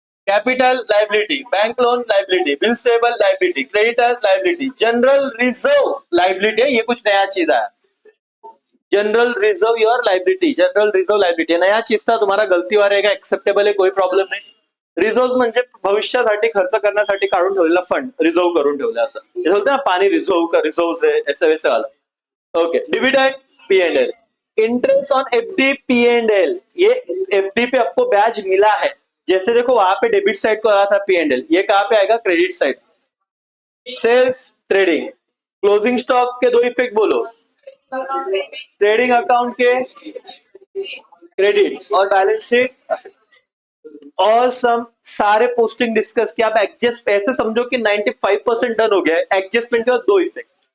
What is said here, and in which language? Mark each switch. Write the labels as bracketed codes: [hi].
[hi] Capital liability, bank loan liability, bills payable liability, creditor liability, general reserve liability है, ये कुछ नया चीज आया, general reserve your liability, general reserve liability नया चीज था, [mr] तुम्हाला गलतीवर आहे का, एक्सेप्टेबल आहे, कोई प्रॉब्लेम नाही। रिझर्व म्हणजे भविष्यासाठी खर्च करण्यासाठी काढून ठेवलेला फंड, रिझर्व करून ठेवला, असं हे होतं ना, [hi] पानी रिझर्व का रिझर्व है ऐसे वैसे वाला। Okay, dividend P&L, interest on FD P&L, ये FD पे आपको ब्याज मिला है, जैसे देखो वहां पे डेबिट साइड को आ रहा था P&L, ये कहां पे आएगा, credit side. Sales trading, closing stock के दो इफेक्ट बोलो, ट्रेडिंग अकाउंट के क्रेडिट और बैलेंस शीट, और सम सारे पोस्टिंग डिस्कस किया। आप एडजस्ट ऐसे समझो कि 95% डन हो गया है, एडजस्टमेंट के बाद दो इफेक्ट,